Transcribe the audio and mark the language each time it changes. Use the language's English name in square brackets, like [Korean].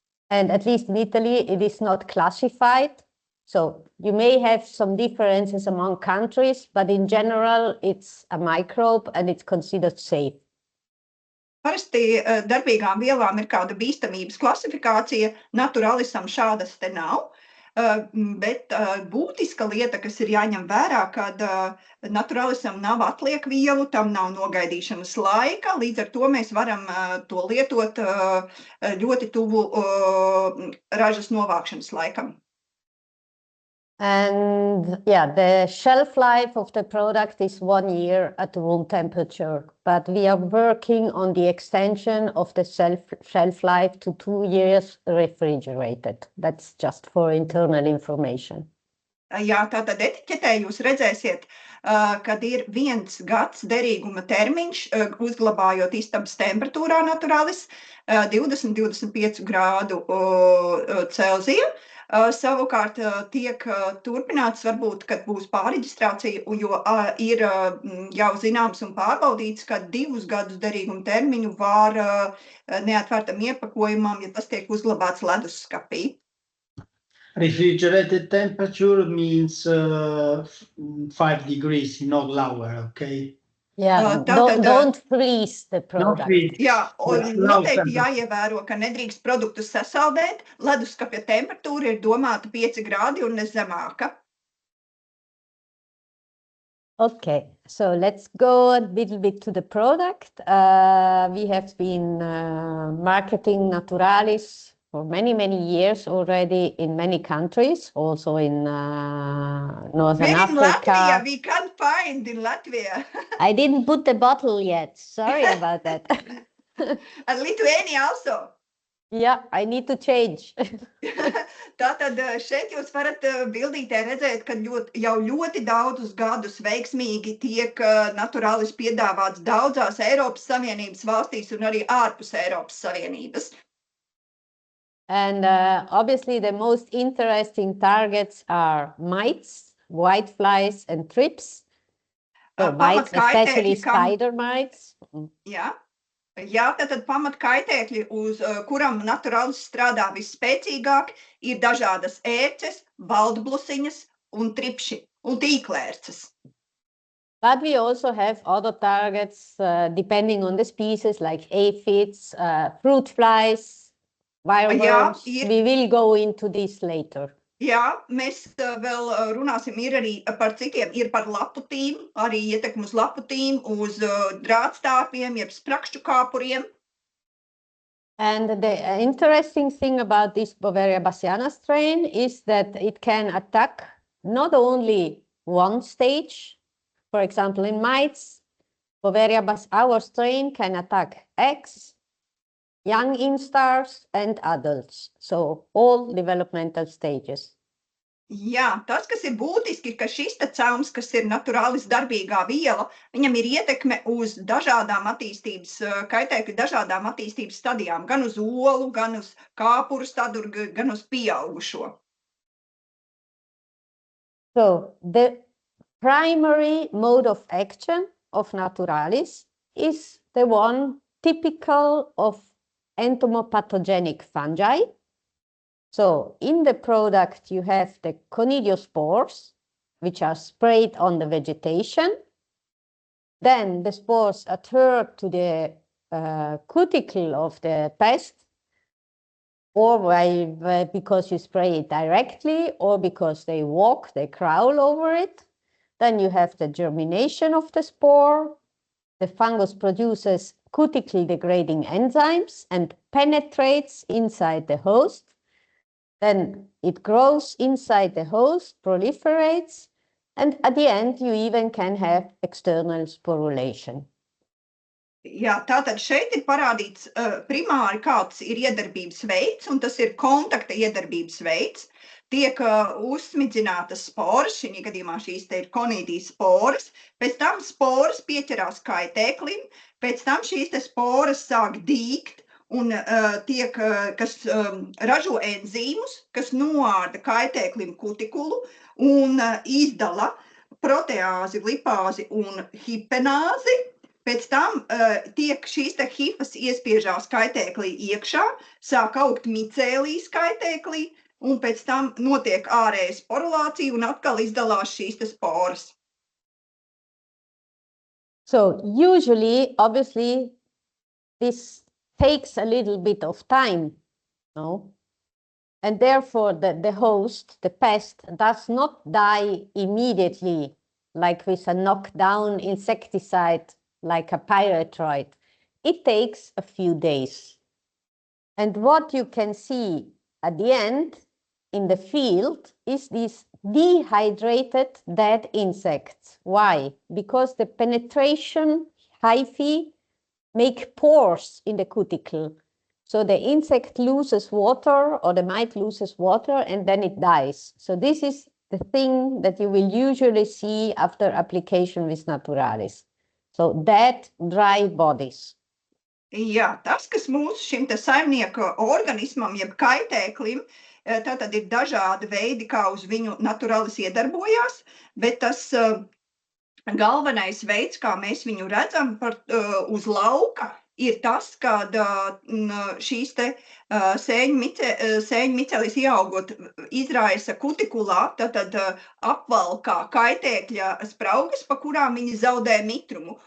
[English] And at least in Italy, it is not classified. So you may have some differences among countries, but in general, it's a microbe and it's considered safe. [Latvian] Parasti darbīgām vielām ir kāda bīstamības klasifikācija, Naturalisam šādas te nav. Bet būtiska lieta, kas ir jāņem vērā, kad Naturalisam nav atliekvielu, tam nav nogaidīšanas laika, līdz ar to mēs varam to lietot ļoti tuvu ražas novākšanas laikam. [English] And yeah, the shelf life of the product is 1 year at room temperature, but we are working on the extension of the shelf life to 2 years refrigerated. That's just for internal information. [Latvian] Jā, tātad etiķetē jūs redzēsiet, kad ir 1 gads derīguma termiņš, uzglabājot istabas temperatūrā Naturalis 20-25 grādu Celzija. Savukārt tiek turpināts, varbūt, kad būs pārreģistrācija, jo ir jau zināms un pārbaudīts, ka 2 gadus derīguma termiņu var neatvērtam iepakojumam, ja tas tiek uzglabāts leduskapī. [English] Refrigerated temperature means 5 degrees, not lower, okay? Yeah, don't freeze the product. [Latvian] Jā, un noteikti jāievēro, ka nedrīkst produktus sasaldēt. Leduskapja temperatūra ir domāta 5 grādi un ne zemāka. [English] Okay, so let's go a little bit to the product. We have been marketing Naturalis for many, many years already in many countries, also in Northern Africa. Latvia, we can't find in Latvia. I didn't put the bottle yet. Sorry about that. And Lithuania also. Yeah, I need to change. [Latvian] Tātad šeit jūs varat bildītē redzēt, ka jau ļoti daudzus gadus veiksmīgi tiek Naturalis piedāvāts daudzās Eiropas Savienības valstīs un arī ārpus Eiropas Savienības. [English] And obviously the most interesting targets are mites, whiteflies and thrips. So mites, especially spider mites. [Latvian] Jā, tātad pamatkaitēkļi, uz kuram Naturalis strādā visspēcīgāk, ir dažādas ērces, baldblusiņas un tripši un tīklērces. [English] But we also have other targets depending on the species, like aphids, fruit flies, wireworms. We will go into this later. [Latvian] Jā, mēs vēl runāsim, ir arī par citiem, ir par laputīm, arī ietekmi uz laputīm, uz drātstāpiem, jeb sprakšķu kāpuriem. [English] And the interesting thing about this Beauveria bassiana strain is that it can attack not only one stage, for example, in mites, our strain can attack eggs, young instars, and adults, so all developmental stages. [Latvian] Jā, tas, kas ir būtiski, ka šis cauns, kas ir naturālis darbīgā viela, viņam ir ietekme uz dažādām attīstības kaitēkļu, dažādām attīstības stadijām, gan uz olu, gan uz kāpuru staduru, gan uz pieaugušo. [English] So the primary mode of action of naturalis is the one typical of entomopathogenic fungi. So in the product, you have the conidiospores, which are sprayed on the vegetation. Then the spores adhere to the cuticle of the pest, or because you spray it directly, or because they walk, they crawl over it. Then you have the germination of the spore. The fungus produces cuticle degrading enzymes and penetrates inside the host. Then it grows inside the host, proliferates, and at the end you even can have external sporulation. [Latvian] Jā, tātad šeit ir parādīts primāri, kāds ir iedarbības veids, un tas ir kontakta iedarbības veids. Tiek uzsmidzinātas sporas, šī gadījumā šīs te ir konīdijas sporas, pēc tam sporas pieķerās kaitēklim, pēc tam šīs te sporas sāk dīgt un kas ražo enzīmus, kas noārda kaitēklim kutikulu un izdala proteāzi, lipāzi un hipenāzi. Pēc tam tiek šīs te hifas iespiežās kaitēklī iekšā, sāk augt micēlijas kaitēklī, un pēc tam notiek ārēja sporulācija un atkal izdalās šīs te sporas. [English] So usually, obviously, this takes a little bit of time, no? And therefore the host, the pest, does not die immediately, like with a knockdown insecticide, like a pyrethroid. It takes a few days. And what you can see at the end in the field is these dehydrated dead insects. Why? Because the penetration hyphae make pores in the cuticle. So the insect loses water, or the mite loses water, and then it dies. So this is the thing that you will usually see after application with naturalis. So dead, dry bodies. [Latvian] Jā, tas, kas mūsu šim te saimnieka organismam, jeb kaitēklim, tātad ir dažādi veidi, kā uz viņu naturalis iedarbojās, bet tas galvenais veids, kā mēs viņu redzam uz lauka, ir tas, kad šīs te sēņu micelis ieaugot izraisa kutikulā, tad apvalkā kaitēkļa spraugas, pa kurām viņi zaudē mitrumu.